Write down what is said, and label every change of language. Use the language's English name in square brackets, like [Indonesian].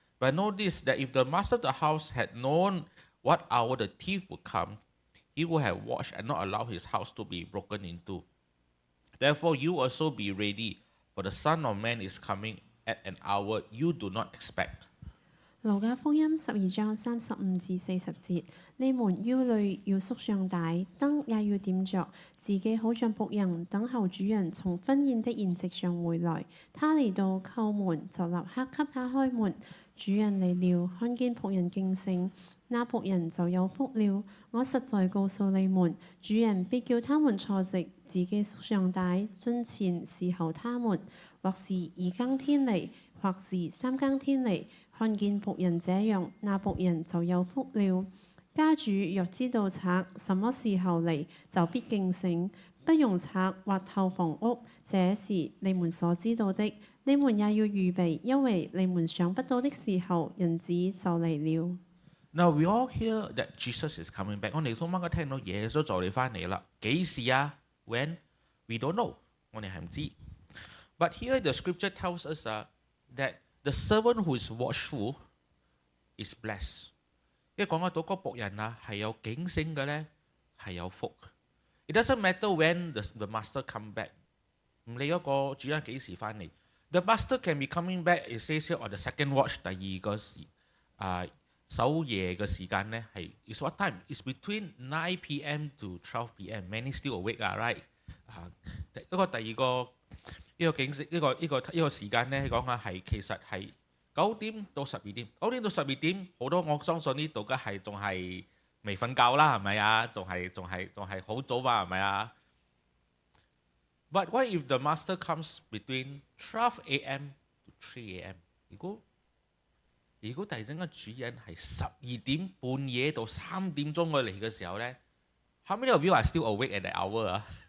[English] But know this, that if the master of the house had known what hour the thief would come, he would have watched and not allow his house to be broken into. Therefore you also be ready, for the Son of Man is coming at an hour you do not expect. [Cantonese] 路加福音12章35至40節，你們腰裏要束上帶，燈也要點着，自己好像僕人等候主人從婚宴的筵席上回來。他嚟到叩門，就立刻給他開門。主人嚟了，看見僕人敬誠，那僕人就有福了。我實在告訴你們，主人必叫他們坐席，自己束上帶，進前侍候他們，或是2更天嚟，或是3更天嚟。看見僕人這樣，那僕人就有福了。家主若知道賊什麼時候嚟，就必警醒，不容賊挖透房屋。這是你們所知道的，你們也要預備，因為你們想不到的時候，人子就嚟了。 [English] Now we all hear that Jesus is coming back. [Cantonese] 我哋通晚都聽到耶穌就嚟翻嚟啦。幾時啊 ？ [English] When? We don't know. [Cantonese] 我哋係唔知。 [English] But here the scripture tells us that the servant who is watchful is blessed。 [Cantonese] 因為講得到嗰僕人啊係有警醒嘅咧，係有福。 [English] It doesn't matter when the master come back。 [Cantonese] 唔理嗰個主人幾時翻嚟。 [English] The master can be coming back. It says here on the second watch， [Cantonese] 第二個守夜嘅時間咧係 [English] is what time? It's between 9 p.m. to 12 p.m. Many still awake right？ [Cantonese] 一個第二個呢個警示呢個時間咧講下係其實係9點到12點，9點到12點好多我相信呢度嘅係仲係未瞓覺啦，係咪啊？仲係好早嘛，係咪啊？ [English] But what if the master comes between 12 a.m. to 3 a.m.？ [Cantonese] 如果突然間個主人係12點半夜到3點鐘佢嚟嘅時候咧 ， [English] How many of you are still awake at that hour [Cantonese] 啊？